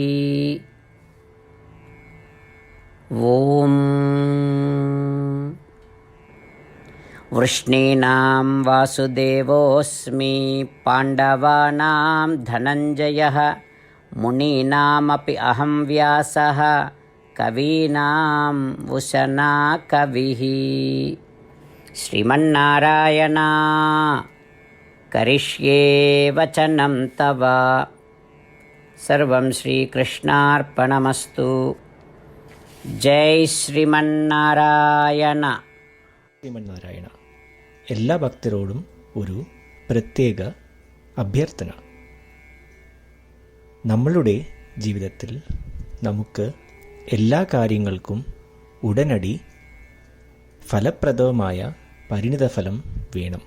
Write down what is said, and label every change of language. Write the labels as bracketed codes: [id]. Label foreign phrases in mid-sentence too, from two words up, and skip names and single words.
[sa] ॐ वृष्णीनां वासुदेवोऽस्मि पाण्डवानां धनञ्जयः मुनीनामपि अहं व्यासः कवीनाम् उशना कविः। श्रीमन्नारायण करिष्ये वचनं तव। सर्वं श्रीकृष्णार्पणमस्तु। जय ശ്രീമന്നാരായണ. ശ്രീമന്നാരായണ. [ml] എല്ലാ ഭക്തരോടും ഒരു പ്രത്യേക അഭ്യർത്ഥന. നമ്മളുടെ ജീവിതത്തിൽ നമുക്ക് എല്ലാ കാര്യങ്ങൾക്കും ഉടനടി ഫലപ്രദമായ പരിണിതഫലം വേണം.